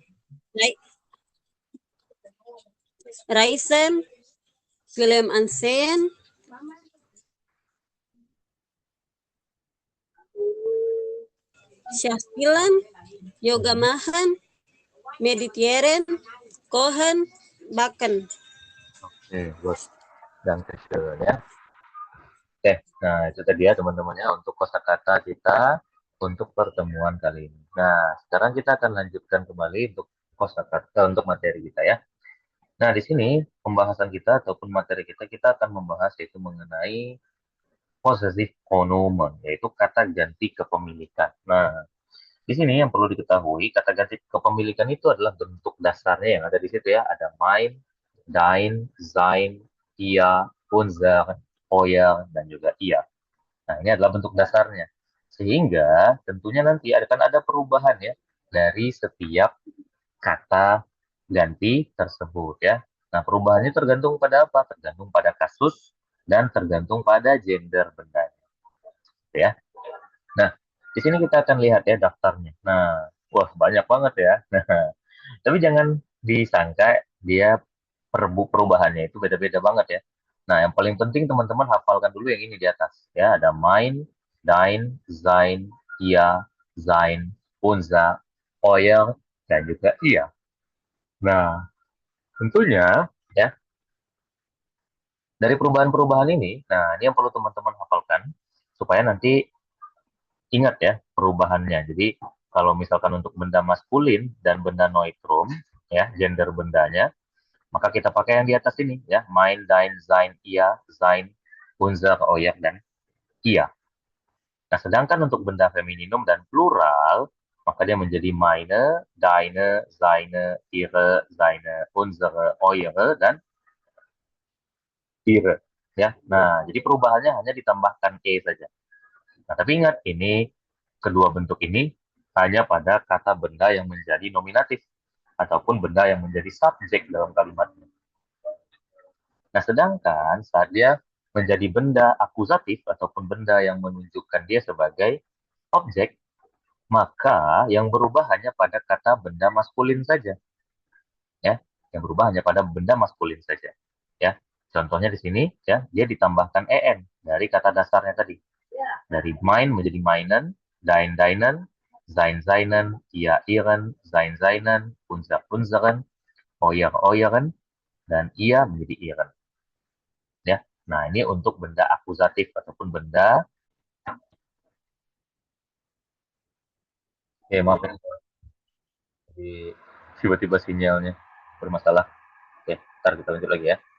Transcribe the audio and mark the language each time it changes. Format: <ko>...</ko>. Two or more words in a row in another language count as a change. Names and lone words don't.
<de>rei- reisen, Film ansehen, Schach spielen, Yoga machen, meditieren, kochen, baken.</de> <id>oke, good. Dankeschön ya. Oke, nah itu tadi ya teman-teman ya untuk kosakata kita untuk pertemuan kali ini. Nah, sekarang kita akan lanjutkan kembali untuk kosakata untuk materi kita ya. Nah, di sini pembahasan kita ataupun materi kita akan membahas yaitu mengenai</id> <de>possessive pronomen,</de> <id>yaitu kata ganti kepemilikan. Nah, di sini yang perlu diketahui, kata ganti kepemilikan itu adalah bentuk dasarnya yang ada di situ ya.</id> <de>Ada mein, dein, sein, ihr, unser, euer,</de> <id>dan juga ihr. Nah, ini adalah bentuk dasarnya. Sehingga tentunya nanti akan ada perubahan ya dari setiap kata ganti tersebut ya. Nah, perubahannya tergantung pada apa? Tergantung pada kasus dan tergantung pada gender benda ya. Nah, di sini kita akan lihat ya daftarnya. Nah, wah banyak banget ya. Nah, tapi jangan disangka dia perubahannya itu beda-beda banget ya. Nah, yang paling penting teman-teman hafalkan dulu yang ini di atas. Ya, ada</id> <de>mein, dein, sein, ihr, sein, unser, euer,</de> <id>dan juga ihr. Nah, tentunya ya dari perubahan-perubahan ini, nah ini yang perlu teman-teman hafalkan supaya nanti ingat ya perubahannya. Jadi kalau misalkan untuk benda maskulin dan benda neutrum, ya gender bendanya, maka kita pakai yang di atas ini ya,</id> <de>mein, dein, sein, ihr, sein, unser, euer,</de> <id>dan ihr. Nah, sedangkan untuk benda femininum dan plural, maka dia menjadi</id> <de>meine, deine, seine, ihre, seine, unsere, eure,</de> <id>dan ihre. Ya, nah jadi perubahannya hanya ditambahkan e saja. Nah, tapi ingat, ini kedua bentuk ini hanya pada kata benda yang menjadi nominatif ataupun benda yang menjadi subjek dalam kalimatnya. Nah, sedangkan saat dia menjadi benda akusatif ataupun benda yang menunjukkan dia sebagai objek, maka yang berubah hanya pada kata benda maskulin saja. Ya, yang berubah hanya pada benda maskulin saja. Ya, contohnya di sini ya, dia ditambahkan en dari kata dasarnya tadi.</id> <de>Dari mein menjadi meinen, dein deinen, sein seinen, ihr ihren, sein seinen, unser unseren, euer euren,</de> <id>dan ia menjadi ihren. Ya. Nah, ini untuk benda akusatif ataupun benda maaf ya, tiba-tiba sinyalnya bermasalah. Oke, ntar kita lanjut lagi ya.</id>